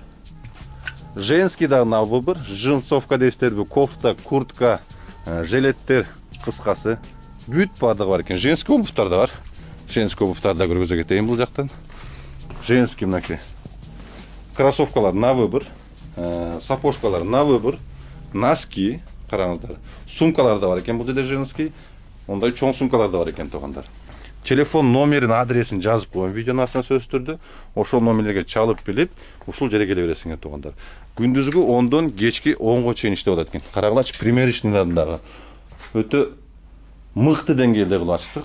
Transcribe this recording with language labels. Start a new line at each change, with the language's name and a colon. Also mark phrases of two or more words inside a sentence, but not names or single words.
Kyrgyz: Женский да
Russian: на выбор,
Kyrgyz: джинсовка дейстерби, кофта, куртка, жилеттер, кыскасы, бүт бардыгы бар экен. Женский обувтар да бар. Женский обувтар да көргөзө кетейин бул жактан. Женский мынакей. Кроссовкалар
Russian: на выбор,
Kyrgyz: сапожкалар
Russian: на выбор,
Kyrgyz: носки, караңыздар. Сумкалар да бар экен бул жерде женский. Ондай чоң сумкалар да бар экен, туугандар. Телефон номерин, адресин жазып коюм видеонун астына сөзсүз түрдө. Ошол номерлерге чалып билип, ушул жерге келе бересиңер, туугандар. Күндүзгү 10дон кечки 10го чейин иштеп атат экен. Караңыздарчы, примерочныйлардагы өтө мыкты деңгээлде кылып ачыптыр.